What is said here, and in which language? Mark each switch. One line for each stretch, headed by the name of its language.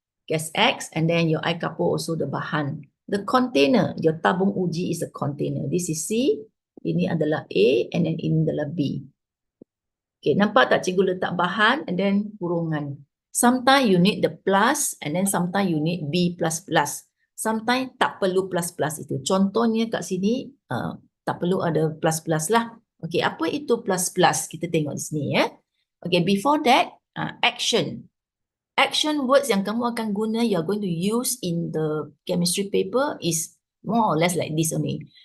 English: Gas X, and then your air kapur also the bahan. The container, your tabung uji is a container. This is C,
Malay: ini adalah A,
English: and then
Malay: ini adalah B. Okay, nampak tak cikgu letak bahan and then kurungan.
English: Sometimes you need the plus and then sometimes you need B++.
Malay: Sometimes tak perlu plus itu. Contohnya kat sini tak perlu ada plus lah. Okay, apa itu plus? Kita tengok di sini ya.
English: Okay, before that, action. Action words
Malay: yang kamu akan guna,
English: you are going to use in the chemistry paper is more or less like this only.